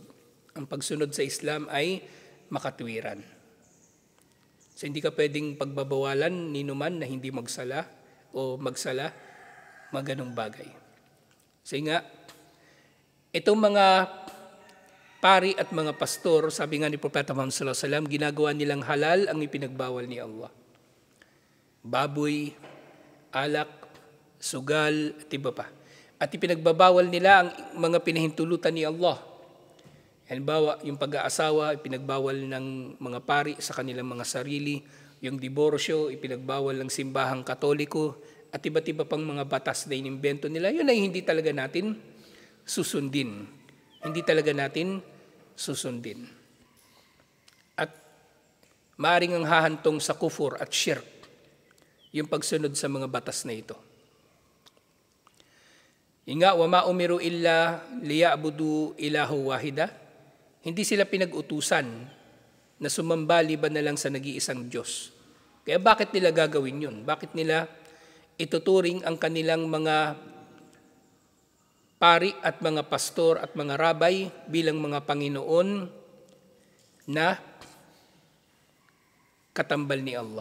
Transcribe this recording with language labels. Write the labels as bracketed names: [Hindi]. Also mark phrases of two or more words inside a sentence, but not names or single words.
[Filipino] Ang pagsunod sa Islam ay makatwiran. So hindi ka pwedeng pagbabawalan ni numan na hindi magsala o magsala, maganong bagay. So nga, itong mga pari at mga pastor, sabi nga ni Propeta Muhammad [Arabic] sallallahu alaihi wasallam, [Filipino] ginagawa nilang halal ang ipinagbawal ni Allah. Baboy, alak, sugal, at iba pa. At ipinagbabawal nila ang mga pinahintulutan ni Allah. Halimbawa, yung pag-aasawa, ipinagbawal ng mga pari sa kanilang mga sarili. Yung diborsyo, ipinagbawal ng simbahang Katoliko. At iba't iba pang mga batas na inimbento nila. Yun ay hindi talaga natin susundin. Hindi talaga natin susundin. At maaring ang hahantong sa kufur at shirk, yung pagsunod sa mga batas na ito. [Arabic] Inga, وما أمروا إلا ليعبدوا إلها واحدا. [Filipino] Hindi sila pinag-utusan na sumamba liban na lang sa nag-iisang Diyos. Kaya bakit nila gagawin yun? Bakit nila ituturing ang kanilang mga pari at mga pastor at mga rabay bilang mga Panginoon na katambal ni Allah?